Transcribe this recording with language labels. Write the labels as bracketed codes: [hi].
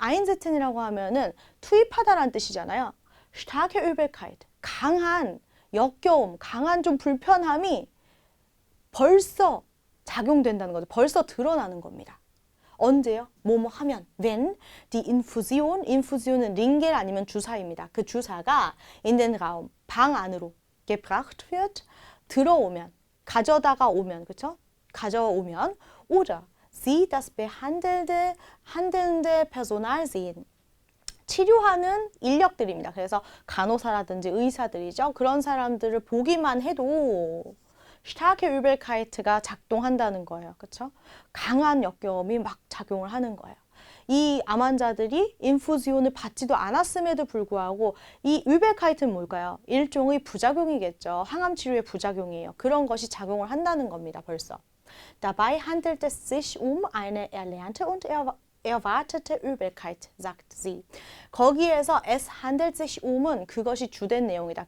[ko] einsetzen이라고 하면은 투입하다라는 뜻이잖아요. [de] starke Übelkeit, [ko] 강한 역겨움, 강한 좀 불편함이 벌써 작용된다는 거죠. 벌써 드러나는 겁니다. 언제요? 뭐뭐 하면 [de] when die Infusion, [ko] 인fusion은 링겔 아니면 주사입니다. 그 주사가 [de] in den Raum, [ko] 방 안으로 [de] gebracht wird, [ko] 들어오면, 가져다가 오면, 그렇죠? 가져오면 [de] oder sie das handelnde Personal sehen. [ko] 치료하는 인력들입니다. 그래서 간호사라든지 의사들이죠. 그런 사람들을 보기만 해도 [de] starke Übelkeit [ko] 가 작동한다는 거예요. 그렇죠? 강한 역겨움이 막 작용을 하는 거예요. 이 암 환자들이 인fusion을 받지도 않았음에도 불구하고 이 Übelkeit는 뭘까요? 일종의 부작용이겠죠. 항암 치료의 부작용이에요. 그런 것이 작용을 한다는 겁니다. 벌써. [de] Dabei handelt es sich eine erlernte und erwartete Übelkeit, sagt sie. [ko] 거기에서 [de] es handelt sich [ko] 은 그것이 주된 내용이다.